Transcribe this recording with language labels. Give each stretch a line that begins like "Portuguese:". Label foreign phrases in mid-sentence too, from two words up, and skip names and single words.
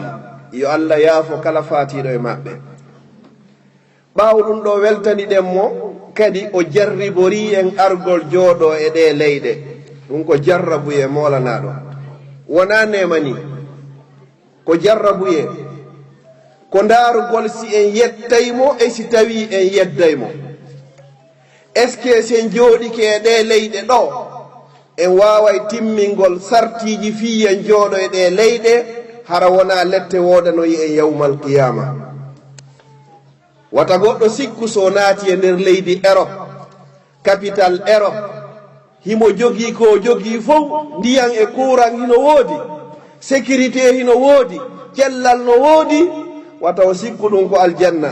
Fula: yo allah yaafo kala fatiɗo e maɓɓe. ɓaawo ɗum ɗo weltaniɗen mo kadi o jarribori en argol jooɗo e ɗe leyɗe. ɗum ko jarrabuye molanaɗo, wona nemani ko jarrabuye, ko ndaarugol si en yettaymo e si tawi en yeddaymo.
French: est ce que
Fula: sen jooɗike e ɗe leyɗe ɗo en waaway timmingol sartiji fi en jooɗo e ɗe leyɗe hara wona lette woodanoyi en yawmal qiyama. wata goɗɗo sikku so naati e nder leydi Europe, capital Europe, himo jogii ko jogii fof, ndiyan e courant hino woodi, sécurité hino woodi, cellal no woodi, wata o sikku ɗum ko aljanna.